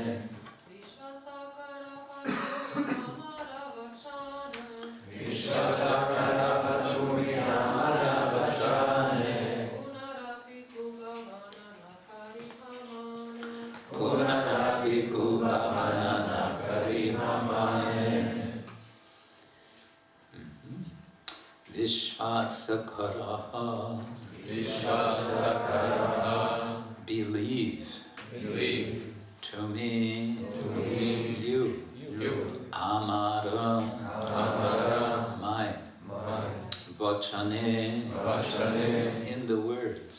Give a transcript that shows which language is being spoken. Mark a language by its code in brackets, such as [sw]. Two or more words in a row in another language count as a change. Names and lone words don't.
[bn] বিশ্বাসকর হাতুমি আমার বচনে. পুনরপি কুভাবনা নাকরি হামনে. Vishvasakara. [en] Believe. To me. You. Amara. My. Vachane. In the words.